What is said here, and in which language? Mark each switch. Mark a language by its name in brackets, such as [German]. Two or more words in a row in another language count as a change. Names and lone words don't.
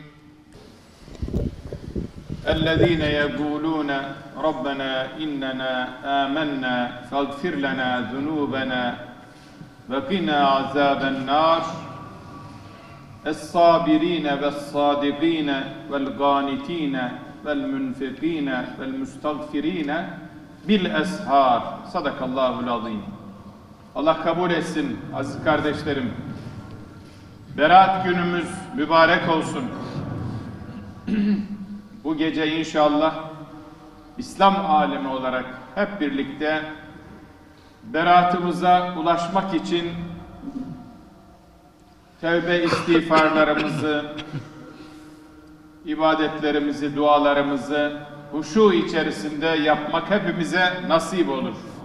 [Arabic] الذين يقولون ربنا إننا آمنا فاغفر لنا ذنوبنا وقنا عذاب النار. الصابرين والصادقين والقانتين والمنفقين والمستغفرين بالeshar. صدق الله العظيم. [Turkish] Allah kabul etsin aziz kardeşlerim. Berat günümüz mübarek olsun. Bu gece inşallah İslam alemi olarak hep birlikte beratımıza ulaşmak için tevbe istiğfarlarımızı, ibadetlerimizi, dualarımızı huşu içerisinde yapmak hepimize nasip olur.